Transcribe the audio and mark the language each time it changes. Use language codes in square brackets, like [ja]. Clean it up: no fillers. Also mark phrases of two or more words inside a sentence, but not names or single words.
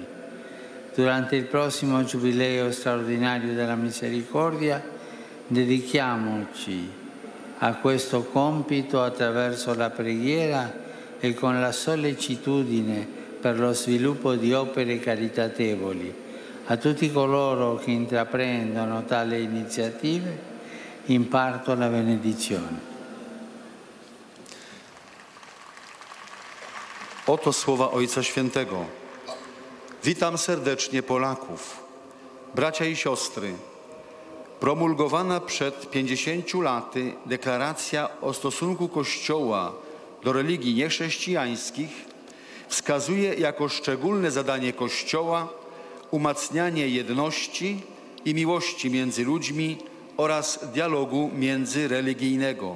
[it] Durante il prossimo Giubileo straordinario della Misericordia dedichiamoci a questo compito attraverso la preghiera e con la sollecitudine per lo sviluppo di opere caritatevoli. A tutti coloro che intraprendono tali iniziative imparto la benedizione. [pl] Oto słowa Ojca Świętego. Witam serdecznie Polaków, bracia i siostry. Promulgowana przed 50 laty deklaracja o stosunku Kościoła do religii niechrześcijańskich wskazuje jako szczególne zadanie Kościoła umacnianie jedności i miłości między ludźmi oraz dialogu międzyreligijnego.